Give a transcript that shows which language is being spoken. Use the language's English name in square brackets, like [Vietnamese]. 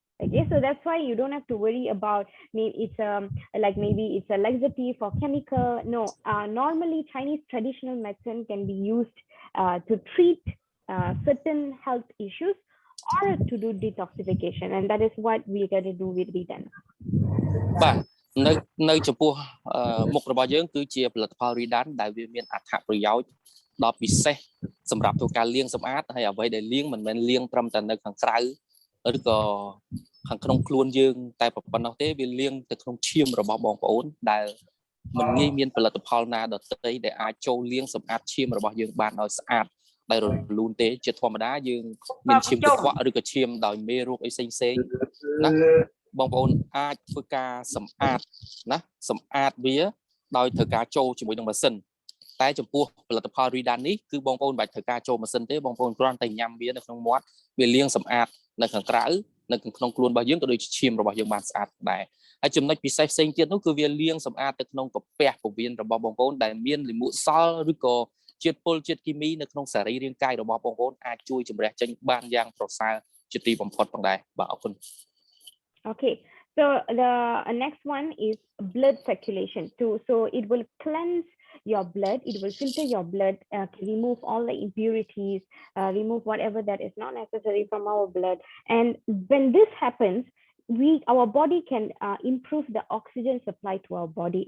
[English] Okay, so that's why you don't have to worry about maybe it's a laxative or chemical. No, normally Chinese traditional medicine can be used to treat certain health issues or to do detoxification, and that is what we're going to do with Ridnance. [Khmer] បាទនៅចំពោះមុខរបស់យើងគឺជាផលិតផល Ridnance ដែលវាមានអត្ថប្រយោជន៍ដ៏ពិសេសសម្រាប់ធ្វើការលាងសម្អាតហើយអ្វីដែលលាងមិនមែនលាងត្រឹមតែនៅខាងក្រៅឬក៏ខាងក្នុងខ្លួនយើងតែប៉ុណ្ណោះទេវាលាងទៅក្នុងឈាមរបស់បងប្អូនដែល មិនងាយមានផលិតផលណាដទៃដែលអាចចូលលាងសម្អាតឈាមរបស់យើងបានឲ្យស្អាតដែលរលូនទេជាធម្មតាយើងមានឈាមកខ្វក់ឬក៏ឈាមដោយមេរោគអីផ្សេងណាបងប្អូនអាចធ្វើការសម្អាតណាសម្អាតវាដោយធ្វើការចូលជាមួយនឹងម៉ាស៊ីន តែចំពោះផលិតផល Ridnance នេះគឺបងប្អូនមិនបាច់ធ្វើការចូលម៉ាស៊ីនទេបងប្អូនគ្រាន់តែញ៉ាំវានៅក្នុងមាត់វាលាងសម្អាតនៅខាងក្រៅនៅក្នុងខ្លួនរបស់យើងក៏ដូចជាឈាមរបស់យើងបានស្អាតដែរហើយចំណុចពិសេសផ្សេងទៀតនោះគឺវាលាងសម្អាតទៅក្នុងកាពះពោះវៀនរបស់បងប្អូនដែលមានលាមកសល់ឬក៏ជាតិពុលជាតិគីមីនៅក្នុងសរីរាង្គកាយរបស់បងប្អូនអាចជួយជំរះចេញបានយ៉ាងប្រសើរជាទីបំផុតផងដែរបាទអរគុណ [English] Okay, so the next one is blood circulation too. So it will cleanse your blood, it will filter your blood, remove all the impurities, remove whatever that is not necessary from our blood. And when this happens, our body can improve the oxygen supply to our body.